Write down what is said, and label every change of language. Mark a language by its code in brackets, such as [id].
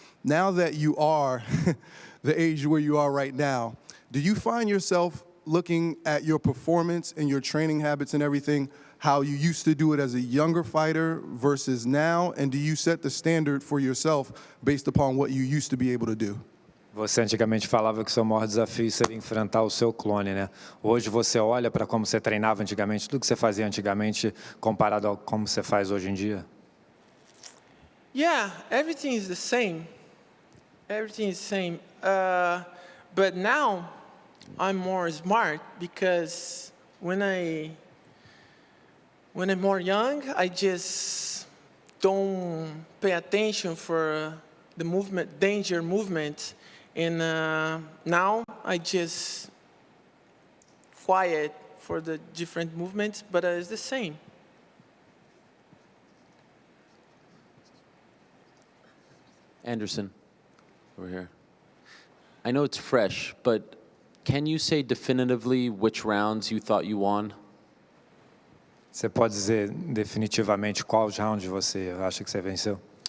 [en] Now that you are the age where you are right now, do you find yourself looking at your performance and your training habits and everything, how you used to do it as a younger fighter versus now? And do you set the standard for yourself based upon what you used to be able to do? [pt] Você antigamente falava que o seu maior desafio seria enfrentar o seu clone, né? Hoje você olha para como você treinava antigamente, tudo que você fazia antigamente comparado a como você faz hoje em dia? [en] Yeah, everything is the same. Everything is the same. But now I'm more smart because when I'm more young, I just don't pay attention for the movement, danger movement. And now I just quiet for the different movements, but it's the same. Anderson, over here. I know it's fresh, but can you say definitively which rounds you thought you won? [pt] Você pode dizer definitivamente qual round você acha que você venceu?